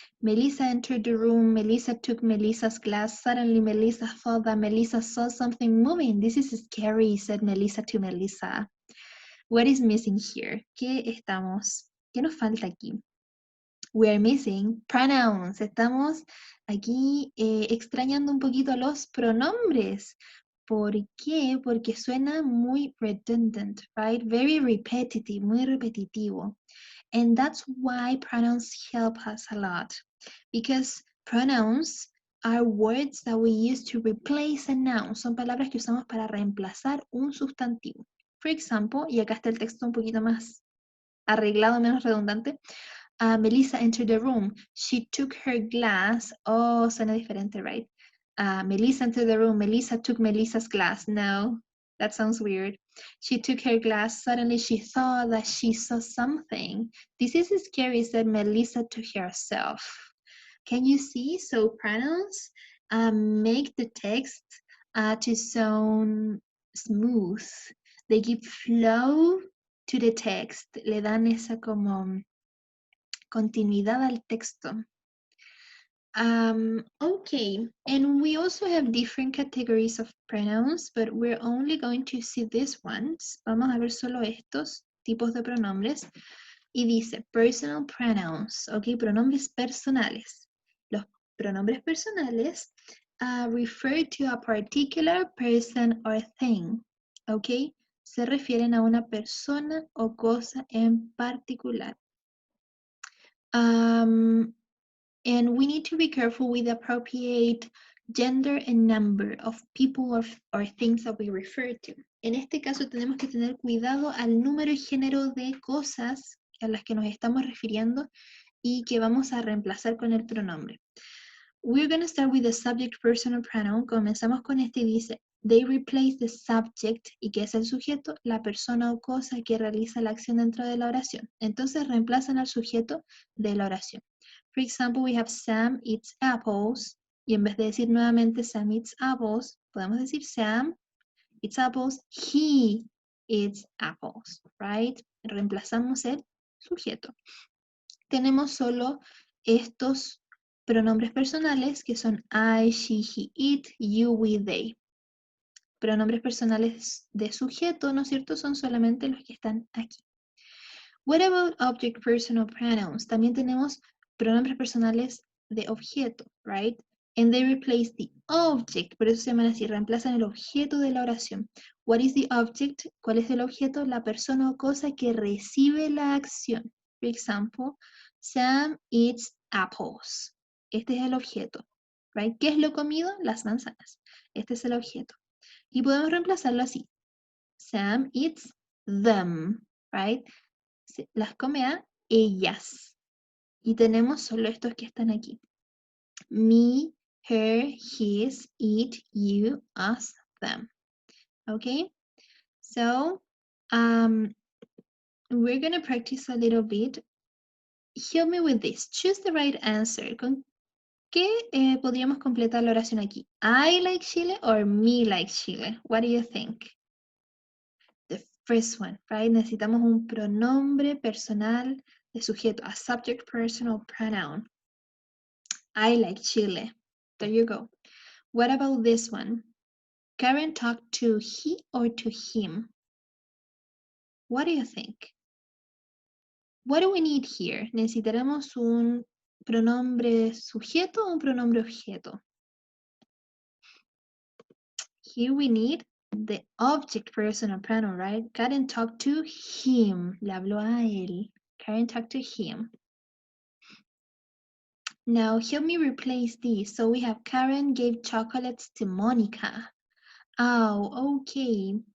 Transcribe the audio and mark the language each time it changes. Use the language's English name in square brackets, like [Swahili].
[English] Melissa entered the room. Melissa took Melissa's glass. Suddenly, Melissa thought that Melissa saw something moving. This is scary, said Melissa to Melissa. What is missing here? [Spanish] ¿Qué nos falta aquí? [English] We are missing pronouns. [Spanish] Estamos aquí extrañando un poquito los pronombres. ¿Por qué? Porque suena muy redundant, right? [English] Very repetitive, [Spanish] muy repetitivo. [English] And that's why pronouns help us a lot. Because Pronouns are words that we use to replace a noun. [Spanish] Son palabras que usamos para reemplazar un sustantivo. [English] For example, [Spanish] y acá está el texto un poquito más arreglado, menos redundante. [English] Melissa entered the room. She took her glass. Oh, [Spanish] suena diferente, [English] right? Melissa entered the room. Melissa took Melissa's glass. No, that sounds weird. She took her glass. Suddenly she thought that she saw something. This is scary, said Melissa to herself. Can you see? So pronouns make the text to sound smooth. They give flow to the text. [Spanish] Le dan esa como continuidad al texto. [English] Okay, and we also have different categories of pronouns, but we're only going to see these ones. [Spanish] Vamos a ver solo estos tipos de pronombres. Y dice personal pronouns, ok, pronombres personales. Los pronombres personales [English] refer to a particular person or thing, ok. [Spanish] Se refieren a una persona o cosa en particular. [English] And we need to be careful with the appropriate gender and number of people or things that we refer to. [Spanish] En este caso tenemos que tener cuidado al número y género de cosas a las que nos estamos refiriendo y que vamos a reemplazar con el pronombre. [English] We're going to start with the subject personal pronoun. [Spanish] Comenzamos con este y dice, [English] they replace the subject, [Spanish] y que es el sujeto, la persona o cosa que realiza la acción dentro de la oración. Entonces reemplazan al sujeto de la oración. [English] For example, we have Sam eats apples. [Spanish] Y en vez de decir nuevamente [English] Sam eats apples, [Spanish] podemos decir Sam eats apples. [English] He eats apples, right? [Spanish] Reemplazamos el sujeto. Tenemos solo estos pronombres personales que son I, she, he, it, you, we, they. Pronombres personales de sujeto, ¿no es cierto? Son solamente los que están aquí. [English] What about object personal pronouns? [Spanish] También tenemos pronombres personales de objeto, right? [English] And they replace the object, [Spanish] por eso se llaman así, reemplazan el objeto de la oración. [English] What is the object? [Spanish] ¿Cuál es el objeto? La persona o cosa que recibe la acción. [English] For example, Sam eats apples. [Spanish] Este es el objeto, right? ¿Qué es lo comido? Las manzanas. Este es el objeto. Y podemos reemplazarlo así. [English] Sam eats them, right? [Spanish] Las come a ellas. Y tenemos solo estos que están aquí. [English] Me, her, his, it, you, us, them. Okay? So, we're going to practice a little bit. Help me with this. Choose the right answer. [Spanish] ¿Con qué podríamos completar la oración aquí? [English] I like Chile or me like Chile? What do you think? The first one, right? [Spanish] Necesitamos un pronombre personal de sujeto, [English] a subject personal pronoun. I like Chile. [Spanish] There you go. [English] What about this one? Karen talked to he or to him? What do you think? What do we need here? [Spanish] ¿Necesitaremos un pronombre sujeto o un pronombre objeto? [English] Here we need the object personal pronoun, right? Karen talked to him. [Spanish] Le habló a él. [English] Karen talked to him. Now help me replace this. So we have Karen gave chocolates to Monica. Oh, okay.